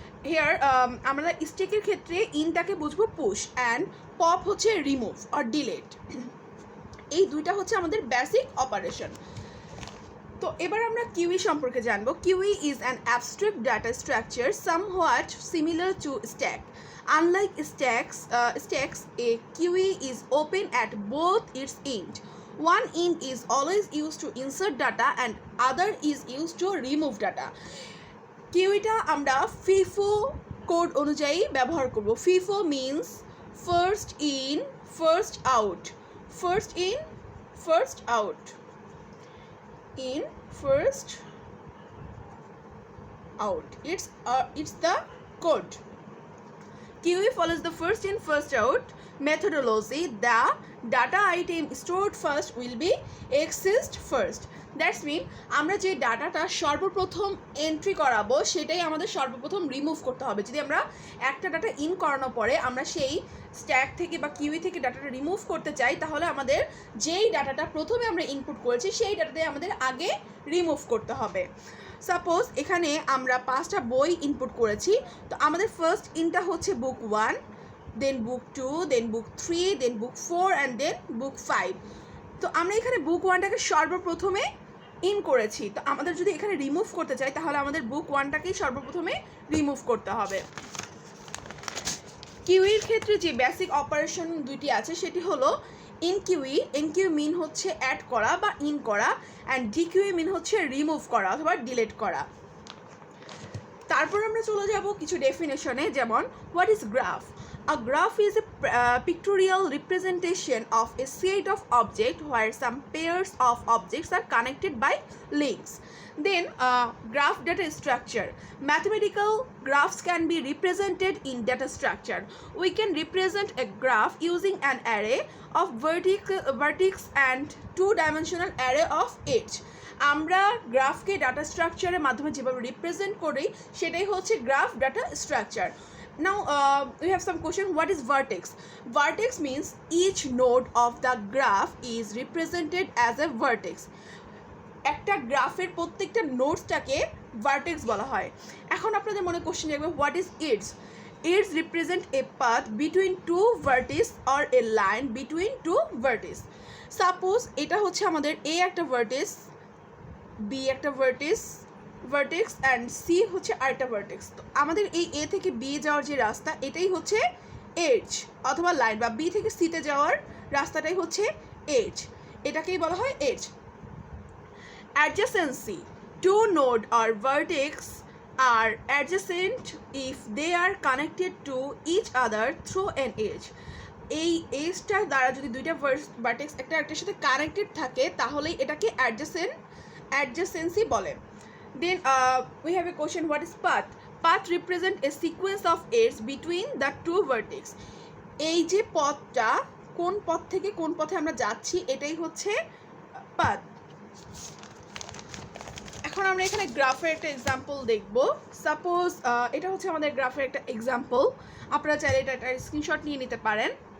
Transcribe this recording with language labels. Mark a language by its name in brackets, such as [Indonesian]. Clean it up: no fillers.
[Bangla] Hair আমরা স্ট্যাকের ক্ষেত্রে ইনটাকে বুঝবো পুশ, অ্যান্ড পপ হচ্ছে রিমুভ অর ডিলেট। এই দুইটা হচ্ছে আমাদের বেসিক অপারেশন। তো এবার আমরা কিউই সম্পর্কে জানবো। [English] Queue is an abstract data structure somewhat similar to stack. Unlike stacks, a QE is open at both its end. One end is always used to insert data and other is used to remove data. [Bangla] কিউইটা আমরা FIFO code অনুযায়ী ব্যবহার করব। [English] FIFO means first in first out. First in first out. In first out. It's the code. QE follows the first in first out methodology. The data item stored first will be accessed first. That's mean [Bangla] আমরা যে ডাটাটা সর্বপ্রথম entry করাবো সেটাই আমাদের সর্বপ্রথম remove করতে হবে। যদি আমরা একটা ডাটা ইন করানোর পরে আমরা সেই স্ট্যাক থেকে বা কিউই থেকে ডাটাটা রিমুভ করতে চাই তাহলে আমাদের যেই ডাটাটা প্রথমে আমরা ইনপুট করেছি সেই ডাটাটাই আমাদের আগে রিমুভ করতে হবে। সাপোজ এখানে আমরা 5টা বই ইনপুট করেছি, তো আমাদের ফার্স্ট ইনটা হচ্ছে বুক 1, দেন বুক 2, দেন বুক 3, দেন বুক 4 অ্যান্ড দেন বুক 5। তো আমরা এখানে বুক 1টাকে সর্বপ্রথমে ইন করেছি, তো আমাদের যদি এখানে রিমুভ করতে চাই তাহলে আমাদের বুক 1টাকেই সর্বপ্রথমে রিমুভ করতে হবে। কিউইর ক্ষেত্রে যে বেসিক অপারেশন দুইটি আছে সেটি হলো এনকিউ মিন হচ্ছে অ্যাড করা বা ইন করা, অ্যান্ড ডিকিউই মিন হচ্ছে রিমুভ করা অথবা ডিলিট করা। তারপর আমরা চলে যাব কিছু ডেফিনেশনে, যেমন [English] What is graph. A graph is a pictorial representation of a set of objects where some pairs of objects are connected by links. Then graph data structure. Mathematical graphs can be represented in data structure. We can represent a graph using an array of vertex and two-dimensional array of edge. [Bangla] আমরা গ্রাফকে data স্ট্রাকচারের মাধ্যমে যেভাবে represent করি সেটাই হচ্ছে graph data structure. [English] Now we have some question. What is vertex? Vertex means each node of the graph is represented as a vertex. [Bangla] একটা গ্রাফের প্রত্যেকটা নোডসটাকে ভার্টেক্স বলা হয়। এখন আপনাদের মনে কোশ্চেন আসবে, [English] What is edges? Edges represent a path between two vertices or a line between two vertices. [Bangla] Suppose এটা হচ্ছে আমাদের এ একটা ভার্টিস, বি একটা ভার্টেক্স অ্যান্ড সি হচ্ছে আরেকটা ভার্টেক্স। তো আমাদের এই এ থেকে বি যাওয়ার যে রাস্তা এটাই হচ্ছে এজ অথবা লাইন, বা বি থেকে সিতে যাওয়ার রাস্তাটাই হচ্ছে এজ, এটাকেই বলা হয় age. [English] Adjacency, two node or vertex are adjacent if they are connected to each other through an edge. [Bangla] এই এজটার দ্বারা যদি দুইটা ভার্টেক্স একটা একটার সাথে কানেক্টেড থাকে তাহলেই এটাকে অ্যাডজাসেন্সি বলে। [English] Then we have a question, what is path? Path represent a sequence of edges between the two vertex. [Bangla] এই যে পথটা কোন পথ থেকে কোন পথে আমরা যাচ্ছি এটাই হচ্ছে পাথ। এখন আমরা এখানে গ্রাফের একটা এক্সাম্পল দেখব। সাপোজ এটা হচ্ছে আমাদের গ্রাফের একটা এক্সাম্পল, আপনারা চাইলে এটা একটা স্ক্রিনশট নিয়ে নিতে পারেন।